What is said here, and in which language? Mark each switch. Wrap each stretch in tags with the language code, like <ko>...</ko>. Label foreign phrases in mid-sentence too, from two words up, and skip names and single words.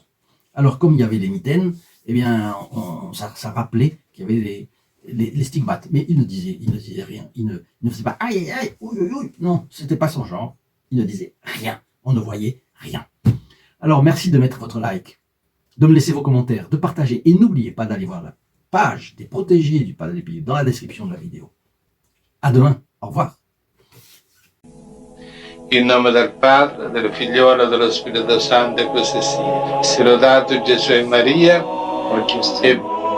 <fr>Alors, comme il y avait les mitaines, eh bien, ça rappelait qu'il y avait les stigmates, mais il ne disait rien, il ne faisait pas aïe, aïe, ouïe, ouïe, non, c'était pas son genre, il ne disait rien, on ne voyait rien. Alors, merci de mettre votre like, de me laisser vos commentaires, de partager, et n'oubliez pas d'aller voir la page des protégés du Padre Pio dans la description de la vidéo. À demain, au revoir.</fr> <it>In nome del Padre, del Figliolo e dello Spirito Santo, e così sia. Sia lodato Gesù e Maria, e</it>